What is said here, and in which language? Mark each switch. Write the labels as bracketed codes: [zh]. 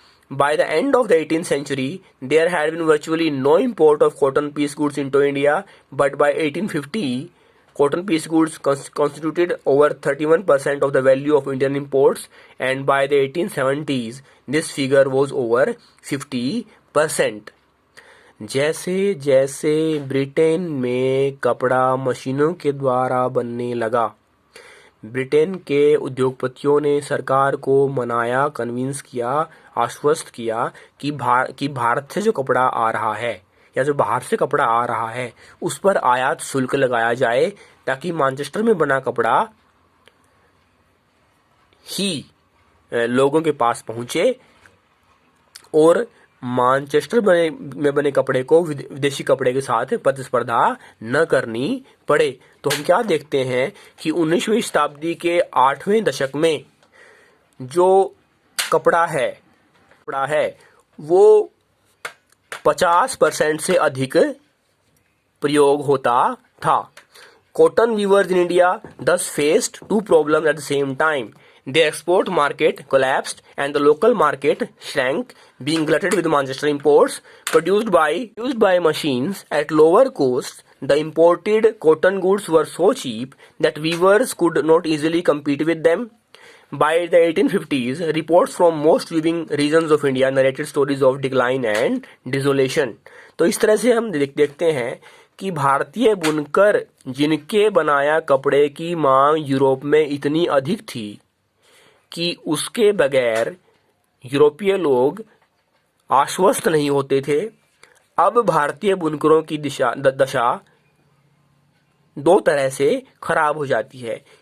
[en] By the end of the 18th century, there had been virtually no import of cotton piece goods into India, but by 1850, cotton piece goods constituted over 31% of the value of Indian imports, and by the 1870s, this figure was over 50%. [hi] जैसे जैसे Britain में कपड़ा मशीनों के द्वारा बनने लगा, Britain के उद्योगपतियों ने सरकार को मनाया, कन्विंस किया, आश्वस्त किया कि भारत से जो कपड़ा आ रहा है या जो बाहर से कपड़ा आ रहा है उस पर आयात शुल्क लगाया जाए, ताकि मैनचेस्टर में बना कपड़ा ही लोगों के पास पहुंचे और मैनचेस्टर में बने कपड़े को विदेशी कपड़े के साथ प्रतिस्पर्धा न करनी पड़े। तो हम क्या देखते हैं कि 19वीं शताब्दी के 8वें दशक में जो कपड़ा है वो 50% से अधिक प्रयोग होता था। [en] Cotton weavers in India thus faced two problems at the same time. The export market collapsed and the local market shrank, being glutted with Manchester imports produced by machines at lower costs. The imported cotton goods were so cheap that weavers could not easily compete with them. By the 1850s, reports from most weaving regions of India narrated stories of decline and desolation. [hi] तो इस तरह से हम देखते हैं कि भारतीय बुनकर जिनके बनाया कपड़े की मांग यूरोप में इतनी अधिक थी कि उसके बगैर यूरोपीय लोग आश्वस्त नहीं होते थे। अब भारतीय बुनकरों की दशा दो तरह से खराब हो जाती है।